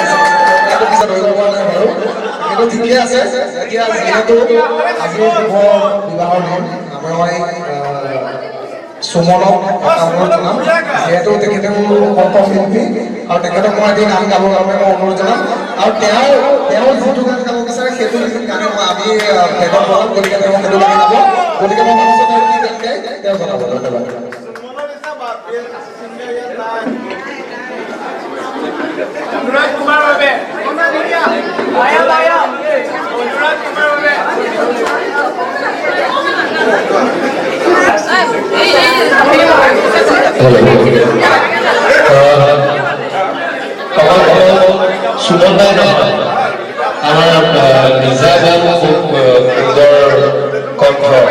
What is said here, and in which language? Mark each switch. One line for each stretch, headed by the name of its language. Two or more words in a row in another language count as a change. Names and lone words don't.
Assamese: কিন্তু ঠিকে আছে এতিয়া যিহেতু আজি বিবাহৰ দিন আমাৰ সুমনক এটা অনুৰোধ জনাম যিহেতু তেখেতে মোৰ কণ্ঠশিল্পী আৰু তেখেতক মই এদিন গান গাবৰ বাবে মই অনুৰোধ জনাম আৰু তেওঁ যিটো গান গাব বিচাৰে সেইটো গানে আমি বেগত বনাম গতিকে তেওঁ সেইটো গান গাব গতিকে মই ভাবিছোঁ তেওঁ কি গান গায় তেওঁ জনাব ধন্যবাদ
Hindi: अनुराग कुमार बाबे आया आया अनुराग कुमार बाबे
Assamese: সুমন ভাই নহয় আমাৰ নিজা গান খুব সুন্দৰ কণ্ঠ